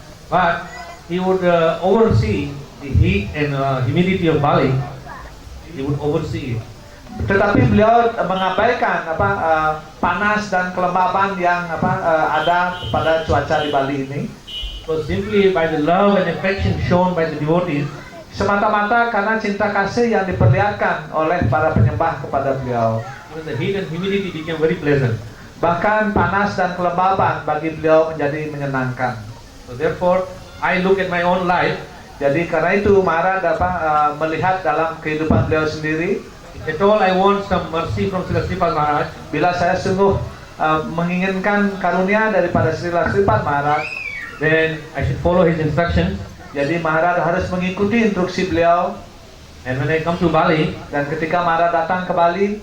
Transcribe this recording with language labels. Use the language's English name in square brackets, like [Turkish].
[English] But he would oversee the heat and humidity of Bali. He would oversee it. [Indonesian] Tetapi beliau mengabaikan panas dan kelembaban yang ada pada cuaca di Bali ini. [English] So simply by the love and affection shown by the devotees, [Indonesian] Semata-mata karena cinta kasih yang diperlihatkan oleh para penyembah kepada beliau. [English] even the heat and humidity became very pleasant. [Indonesian] Bahkan panas dan kelembaban bagi beliau menjadi menyenangkan. [English] So therefore, I look at my own life. [Indonesian] Jadi karena itu Maharaj dapat melihat dalam kehidupan beliau sendiri. [English] At all, I want some mercy from Sripad Maharaj. [Indonesian] Bila saya sungguh menginginkan karunia daripada Sripad Maharaj, [English] Then I should follow his instructions. [Indonesian] jadi Maharaj harus mengikuti instruksi beliau. [English] And when I come to Bali, [Indonesian] Dan ketika Maharaj datang ke Bali,